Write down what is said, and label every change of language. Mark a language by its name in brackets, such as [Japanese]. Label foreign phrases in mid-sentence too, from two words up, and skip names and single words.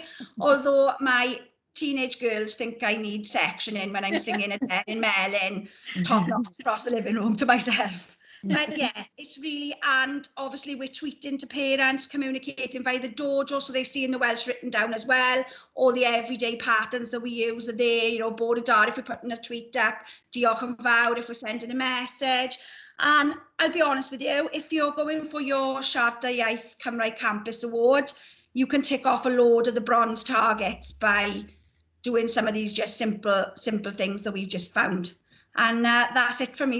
[English] Although my teenage girls think I need sectioning when I'm singing in Melin, top notch across the living room to myself. But yeah, it's really, and obviously we're tweeting to parents, communicating via the dojo, so they're seeing the Welsh written down as well. All the everyday patterns that we use are there, you know, [Welsh] Bore Dar [English] if we're putting a tweet up, [Welsh] Diolch yn fawr [English] if we're sending a message. And I'll be honest with you, if you're going for your Siarter Iaith Cymraeg Campus Award, you can tick off a load of the bronze targets by doing some of these just simple things that we've just found. And that's it for me.